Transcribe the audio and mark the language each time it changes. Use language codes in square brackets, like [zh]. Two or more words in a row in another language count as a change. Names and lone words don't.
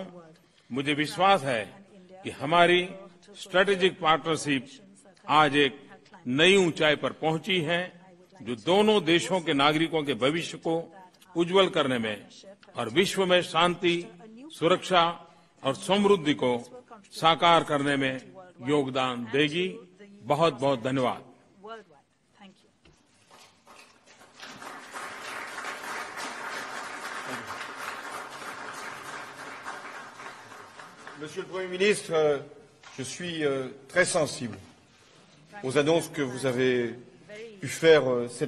[hi] मुझे विश्वास है कि हमारी [en] strategic partnership [hi] आज एक नई ऊंचाई पर पहुंची है, जो दोनों देशों के नागरिकों के भविष्य को उज्जवल करने में और विश्व में शांति, सुरक्षा और समृद्धि को साकार करने में योगदान देगी। बहुत बहुत धन्यवाद। [fr] Monsieur le Premier ministre, je suis très sensible aux annonces que vous avez pu faire cet